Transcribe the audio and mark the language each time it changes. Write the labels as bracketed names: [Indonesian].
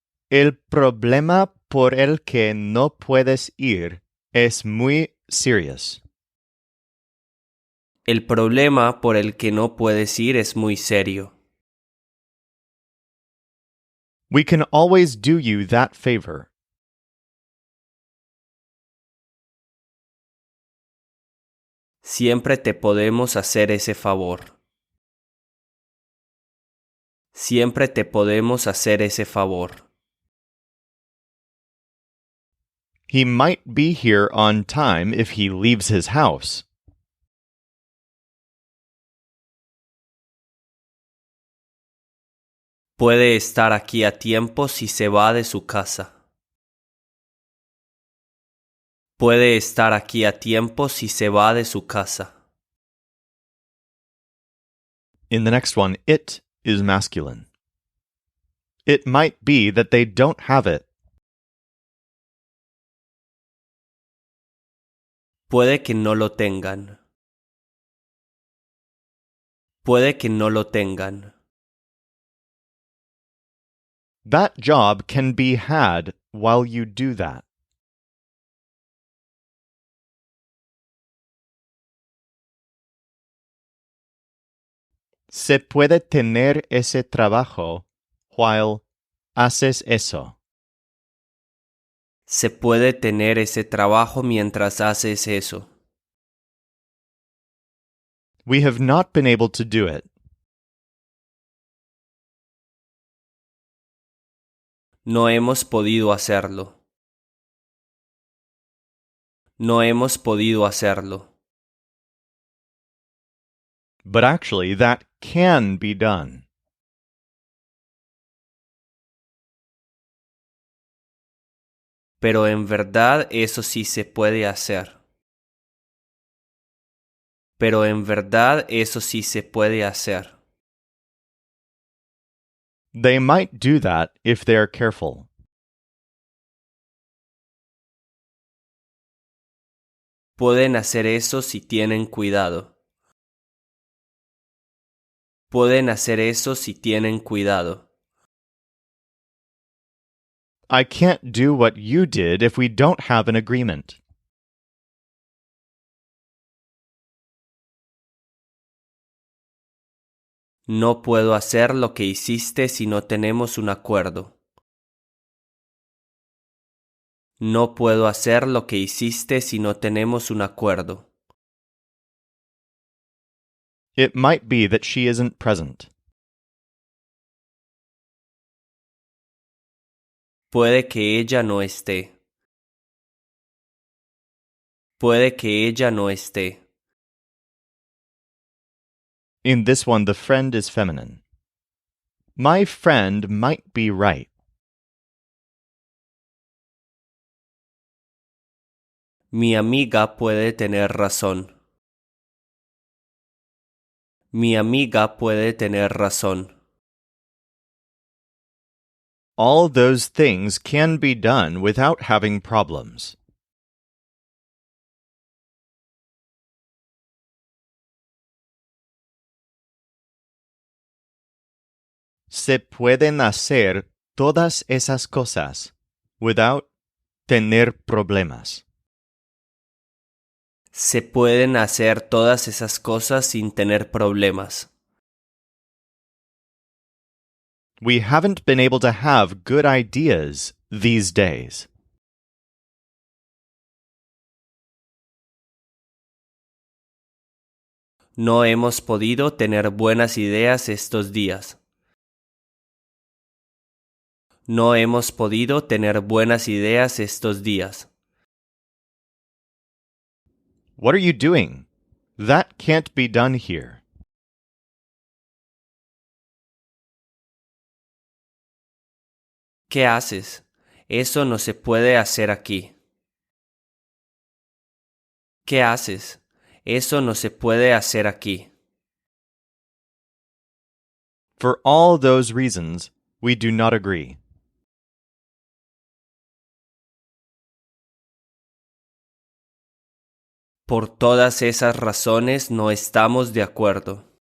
[Spanish] El problema por el que no puedes ir es muy [English] serious. [Spanish] El problema por el que no puedes ir es muy serio. [English] We can always do you that favor. [Spanish] Siempre te podemos hacer ese favor. Siempre te podemos hacer ese favor. [English] He might be here on time if he leaves his house. [Spanish] Puede estar aquí a tiempo si se va de su casa. Puede estar aquí a tiempo si se va de su casa. [English] In the next one, it is masculine. It might be that they don't have it. [Spanish] Puede que no lo tengan. Puede que no lo tengan. [English] That job can be had while you do that. [Spanish] Se puede tener ese trabajo [English] while [Spanish] haces eso. Se puede tener ese trabajo mientras haces eso. [English] We have not been able to do it. [Spanish] No hemos podido hacerlo. No hemos podido hacerlo. [English] But actually, that can be done. [Spanish] Pero en verdad eso sí se puede hacer. Pero en verdad eso sí se puede hacer. [English] They might do that if they are careful. [Spanish] Pueden hacer eso si tienen cuidado. Pueden hacer eso si tienen cuidado. [English] I can't do what you did if we don't have an agreement. [Spanish] No puedo hacer lo que hiciste si no tenemos un acuerdo. No puedo hacer lo que hiciste si no tenemos un acuerdo. [English] It might be that she isn't present. [Spanish] Puede que ella no esté. Puede que ella no esté. [English] In this one, the friend is feminine. My friend might be right. [Spanish] Mi amiga puede tener razón. Mi amiga puede tener razón. [English] All those things can be done without having problems. [Spanish] Se pueden hacer todas esas cosas [English] without [Spanish] tener problemas. Se pueden hacer todas esas cosas sin tener problemas. [English] We haven't been able to have good ideas these days. [Spanish] No hemos podido tener buenas ideas estos días. No hemos podido tener buenas ideas estos días. [English] What are you doing? That can't be done here. [Spanish] ¿Qué haces? Eso no se puede hacer aquí. ¿Qué haces? Eso no se puede hacer aquí. [English] For all those reasons, we do not agree. [Spanish] Por todas esas razones no estamos de acuerdo.